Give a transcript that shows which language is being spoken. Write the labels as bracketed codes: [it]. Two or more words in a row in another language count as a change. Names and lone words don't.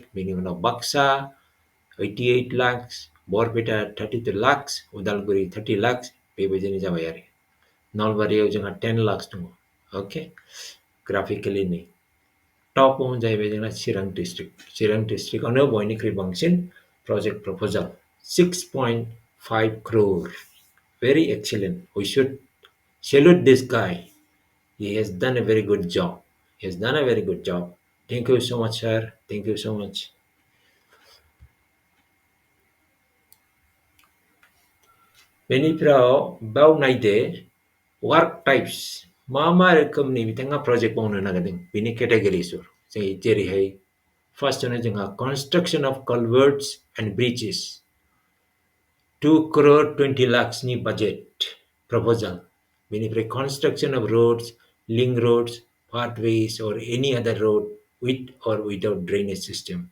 [brx] बेनि उनाव बाक्सा 88 lakhs, बरपेटा 32 lakhs, उदालगुरि 30 lakhs, बेबायदिनो जाबाय आरो। नलबारियाव जोंहा 10 lakhs दङ। अके, ग्राफिकेलि नै टपावनो जाहैबाय जोंना चिरां डिस्ट्रिक्टआवनो बयनिख्रुइ बांसिन [en] project proposal [brx] 6.5 crore। [en] Very excellent. We should salute this guy. He has done a very good job. Thank you so much, sir. Thank you so much. [brx] बेनिफ्राय बाव नायदो [en] Work types. [brx] Mama rokomni bitanga project mauna nagading. Bini category sur. Say jeri hai. [en] First one is construction of culverts and bridges. [brx] 2 crore 20 lakhs ni [en] budget proposal. Meaning for construction of roads, link roads, pathways or any other road with or without drainage system.